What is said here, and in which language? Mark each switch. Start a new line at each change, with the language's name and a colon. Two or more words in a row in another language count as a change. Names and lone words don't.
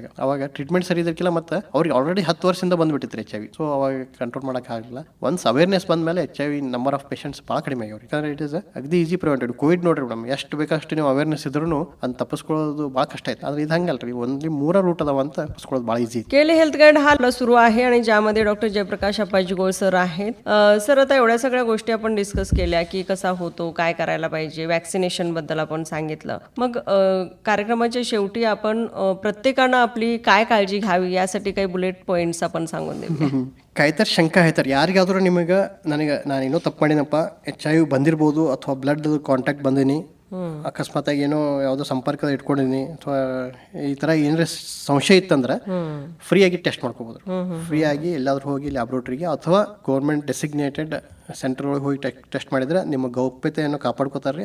Kannada: ಅವಾಗ ಟ್ರೀಟ್ಮೆಂಟ್ ಸರಿ ಇದ್ರಕ್ಕಿಲ್ಲ, ಮತ್ತು ಅವ್ರಿಗೆ ಆಲ್ರೆಡಿ 10 ವರ್ಷದಿಂದ ಬಂದ್ಬಿಟ್ಟಿತ್ತು HIV. ಸೊ ಅವಾಗ ಕಂಟ್ರೋಲ್ ಮಾಡೋಕ್ಕಾಗಲಿಲ್ಲ.
English: once awareness
Kannada: ಬಂದಮೇಲೆ HIV
English: number of patients
Kannada: ಭಾಳ ಕಡಿಮೆ ಆಗ್ಯಾವ್ರಿ. ಯಾಕಂದ್ರೆ
English: it is
Kannada: ಅಗದಿ
English: easy prevented.
Kannada: ಕೋವಿಡ್ ನೋಡ್ರಿ ಮೇಡಮ್, ಎಷ್ಟು ಬೇಕಷ್ಟು ನೀವು ಅವೇರ್ನೆಸ್ ಇದ್ರೂ ಅಂತ ತಪ್ಪಿಸ್ಕೊಳ್ಳೋದು ಭಾಳ ಕಷ್ಟ ಆಯ್ತು. ಆದರೆ ಇದು ಹಂಗಲ್ರಿ,
English: only 3 route
Kannada: ಅದಾವ ಅಂತ ತಪ್ಪಿಸ್ಕೊಳ್ಳೋದು ಭಾಳ ಈಸಿ.
Marathi: केली हेल्थ गाईड हा सुरू आहे आणि ज्यामध्ये डॉक्टर जयप्रकाश अप्पाजी गोळ सर आहेत. सर आता एवढ्या सगळ्या गोष्टी आपण डिस्कस केल्या की कसा होतो, काय करायला पाहिजे, वॅक्सिनेशन बद्दल आपण सांगितलं. मग कार्यक्रमाच्या शेवटी आपण प्रत्येकानं आपली काय काळजी घ्यावी यासाठी काही
English: bullet points
Marathi: आपण सांगून देऊया.
Kannada: ಕಾಯ್ತಾರೆ ಶಂಕ ಆಯ್ತಾರೆ ಯಾರಿಗಾದ್ರೂ ನಿಮಗೆ ನಾನು ಏನೋ ತಪ್ಪು ಮಾಡಿನಪ್ಪ, HIV ಬಂದಿರ್ಬೋದು ಅಥವಾ
English: blood contact
Kannada: ಬಂದೀನಿ, ಅಕಸ್ಮಾತಾಗಿ ಏನೋ ಯಾವುದೋ ಸಂಪರ್ಕದ ಇಟ್ಕೊಂಡಿನಿ ಅಥವಾ ಈ ಥರ ಏನಾರ ಸಂಶಯ ಇತ್ತಂದ್ರೆ ಫ್ರೀಯಾಗಿ ಟೆಸ್ಟ್ ಮಾಡ್ಕೋಬೋದು. ಫ್ರೀಯಾಗಿ ಎಲ್ಲಾದ್ರೂ ಹೋಗಿ ಲ್ಯಾಬ್ರೋಟ್ರಿಗೆ ಅಥವಾ
English: government designated centre
Kannada: ಒಳಗೆ ಹೋಗಿ ಟೆಸ್ಟ್ ಮಾಡಿದ್ರೆ ನಿಮ್ಮ ಗೌಪ್ಯತೆಯನ್ನು ಕಾಪಾಡ್ಕೋತಾರ್ರಿ.